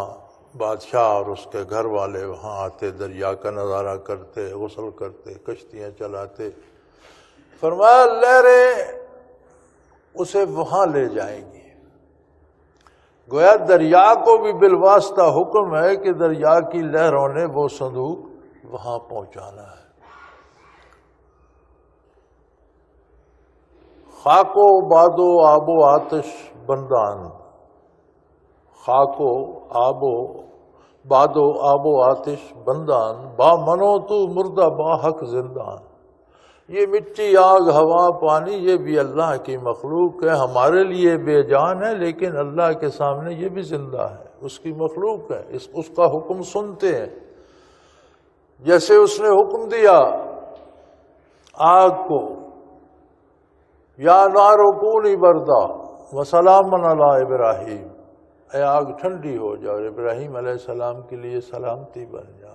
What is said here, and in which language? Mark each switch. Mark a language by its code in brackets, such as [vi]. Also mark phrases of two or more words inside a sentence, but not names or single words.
[ur] بادشاہ اور اس کے گھر والے وہاں آتے، دریا کا نظارہ کرتے، غسل کرتے، کشتیاں چلاتے۔ فرمایا لہریں اسے وہاں لے جائیں گی۔ گویا دریا کو بھی بالواسطہ حکم ہے کہ دریا کی لہروں نے وہ صندوق وہاں پہنچانا ہے۔ [fa] خاک و باد و آب و آتش بندان، خاک و آب و باد و آب و آتش بندان، با منو تو مردہ با حق زندان۔ [ur] یہ مٹی، آگ، ہوا، پانی یہ بھی اللہ کی مخلوق ہے، ہمارے لیے بے جان ہے لیکن اللہ کے سامنے یہ بھی زندہ ہے، اس کی مخلوق ہے، اس کا حکم سنتے ہیں۔ جیسے اس نے حکم دیا آگ کو، [ar] یا نار کونی بردا وسلام علی ابراہیم، [ur] اے آگ ٹھنڈی ہو جا اور ابراہیم علیہ السلام کے لیے سلامتی بن جا۔